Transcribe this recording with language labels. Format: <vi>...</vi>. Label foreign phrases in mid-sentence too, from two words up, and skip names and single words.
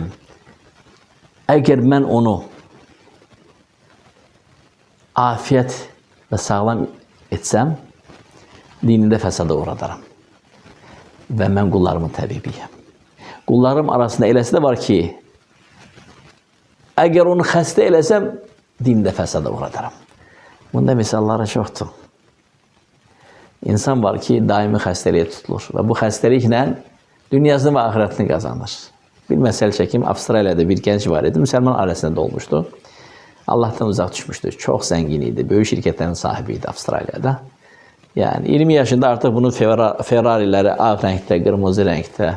<tr>Eğer ben onu afiyet ve sağlam etsem, dininde fesada uğradarım. Ve ben kullarımın təbibiyəm. Kullarım arasında eləsi de var ki, eğer onu xəstə eləsəm, dininde fesada uğradarım.</tr> <az>Bunda misalları çoxdur. İnsan var ki, daimi xəstəliyə tutulur.</az> <tr>Ve bu xəstəliklə dünyasını ve ahiretini kazanır. Bir mesele çekim, Avustralya'da bir genç var idi, Müslüman ailesinde doğmuştu. Allah'tan uzak düşmüştü. Çok zenginiydi. Büyük şirketlerin sahibiydi Avustralya'da. Yani 20 yaşında artık bunun Ferrari'leri ağ renkte, kırmızı renkte.</tr>